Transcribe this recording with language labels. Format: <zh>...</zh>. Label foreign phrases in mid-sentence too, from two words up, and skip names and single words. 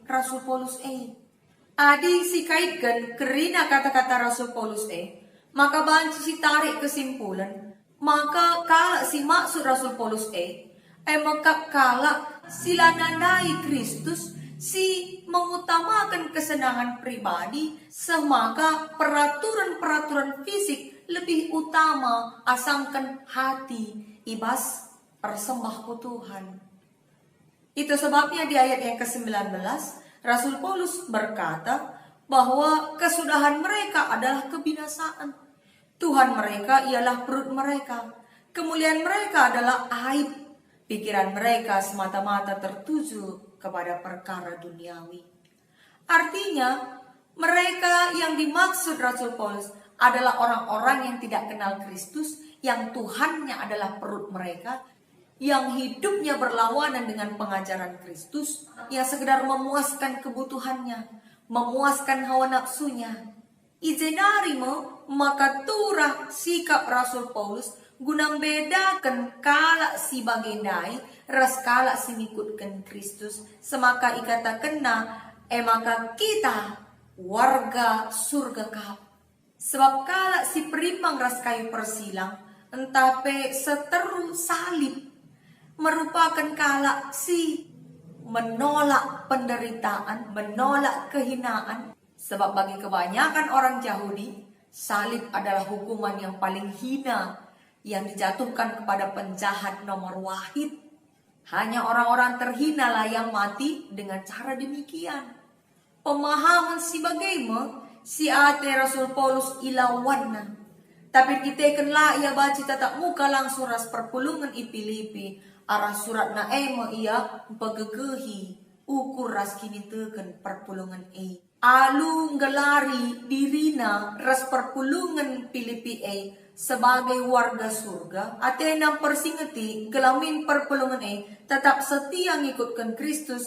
<btx>Rasul Paulus Adi si kaitkan kerina kata-kata Rasul Paulus maka banci si tarik kesimpulan maka kalak si maksud Rasul Paulus maka kalak sila nandai Kristus si</btx> <id>mengutamakan kesenangan pribadi</id> <btx>semaka</btx> <id>peraturan-peraturan fisik lebih utama</id> <btx>asangkan hati ibas persembahku Tuhan.</btx> <id>Itu sebabnya di ayat yang ke-19 Rasul Paulus berkata bahwa kesudahan mereka adalah kebinasaan. Tuhan mereka ialah perut mereka. Kemuliaan mereka adalah aib. Pikiran mereka semata-mata tertuju kepada perkara duniawi. Artinya, mereka yang dimaksud Rasul Paulus adalah orang-orang yang tidak kenal Kristus, yang Tuhannya adalah perut mereka, yang hidupnya berlawanan dengan pengajaran Kristus, yang sekedar memuaskan kebutuhannya, memuaskan hawa nafsunya.</id> <btx>Izenarimo maka turah sikap Rasul Paulus guna bedakan kalak si bagendai ras kalak si ngikutkan Kristus semaka ikata kena maka kita</btx> <id>warga surga</id> <btx>kap. Sebab kala si perimbang ras kayu persilang, entah pe seteru salib, merupakan kala si</btx> <id>menolak penderitaan, menolak kehinaan. Sebab bagi kebanyakan orang Yahudi, salib adalah hukuman yang paling hina yang dijatuhkan kepada penjahat nomor wahid. Hanya orang-orang terhina lah yang mati dengan cara demikian.</id> <btx>Pemahaman si bagaimana si ate Rasul Paulus ilawanna. Tapi kita kenlah ia baca tatap muka langsung ras perpulungan i Filipi. Arah surat na ema ia pagegehi ukur ras kini teken perpulungan alu ngelari dirina ras perpulungan Filipi</btx> <id>sebagai warga surga.</id> <btx>Ate nang persingeti gelamin perpulungan tetap setia ngikutkan Kristus.</btx>